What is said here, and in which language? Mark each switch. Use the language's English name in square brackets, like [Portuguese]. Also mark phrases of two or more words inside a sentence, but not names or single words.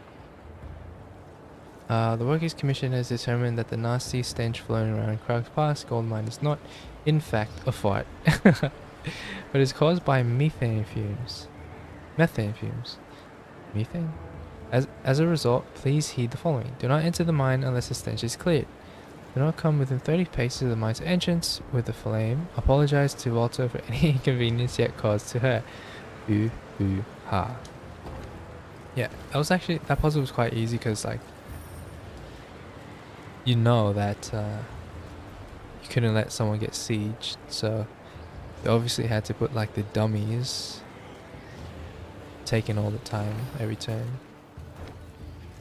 [English] The Workers' Commission has determined that the nasty stench floating around Crag's Pass gold mine is not, in fact, a fart, but is caused by methane fumes. Methane? As a result, please heed the following. Do not enter the mine unless the stench is cleared. Do not come within 30 paces of the mine's entrance with the flame. Apologize to Walter for any inconvenience yet caused to her. Boo hoo ha. Yeah, that puzzle was quite easy because, like, you know that you couldn't let someone get sieged, so they obviously had to put like the dummies taking all the time every turn.